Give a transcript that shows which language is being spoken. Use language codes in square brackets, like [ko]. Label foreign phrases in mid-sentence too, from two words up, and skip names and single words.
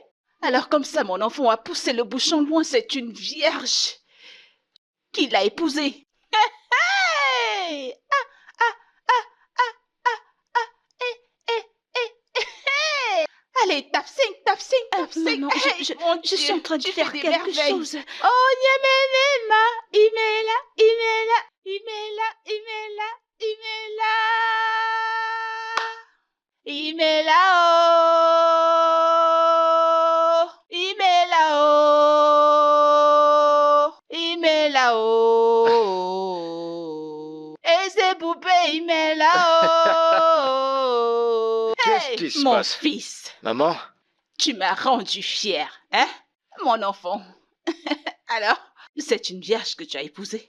[fr] Alors comme ça, mon enfant a poussé le bouchon loin, c'est une vierge qui l'a épousé. Hey! Ah, ah, ah, ah, ah, ah, hey! Allez, tape 5, tape 5, tape 5. Maman, Hey, mon je suis Dieu, en train de tu faire fais des quelque merveilles. chose. [ig] Oh, Yemenema, Imela, Imela, Imela, Imela, Imela. Imela, oh. Imela, oh. Imela, oh. [fr] Et c'est poupée, Imela, oh. Qu'est-ce Hey, qui se mon passe? fils. Maman? Tu m'as rendu fière, hein, mon enfant. Alors, c'est une vierge que tu as épousée.